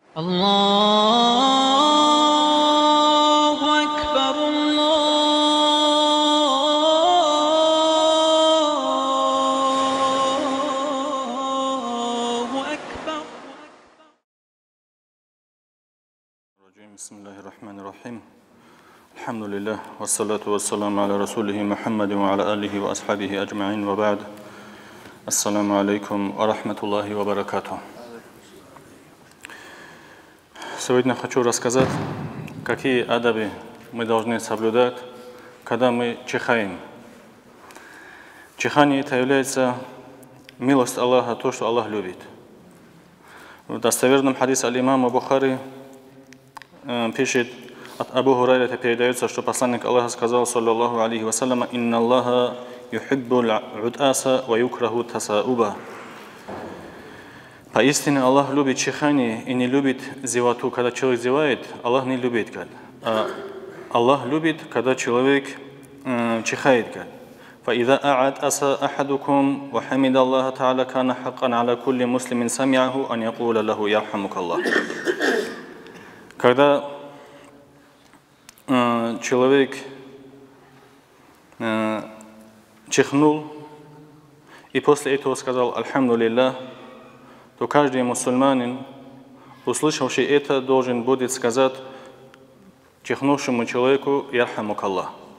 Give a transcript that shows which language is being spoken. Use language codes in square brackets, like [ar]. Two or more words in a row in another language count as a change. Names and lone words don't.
[ar] الله أكبر الله أكبر. بسم الله الرحمن الرحيم. الحمد لله والصلاة والسلام على رسوله محمد وعلى آله وأصحابه أجمعين وبعد. السلام عليكم ورحمة الله وبركاته. [ru] Сегодня хочу рассказать, какие адабы мы должны соблюдать, когда мы чихаем. Чихание это является милость Аллаха, то, что Аллах любит. В достоверном хадисе аль-имама Бухари пишет, от Абу Хурайрата передается, что посланник Аллаха сказал, [ar] صلى الله عليه وسلم: «إن الله يحب العطاس ويكره التثاؤب». [ru] Поистине Аллах любит чихание и не любит зевоту. Когда человек зевает, Аллах не любит. А Аллах любит, когда человек чихает. [ar] فإذا أعطس أحدكم وحمد الله تعالى كان حقا على كل مسلم سمعه أن يقول له يرحمك الله. [ru] Когда человек чихнул и после этого сказал «Альхамдулиллах», то каждый мусульманин, услышавший это, должен будет сказать чихнувшему человеку [ar] «يرحمك الله».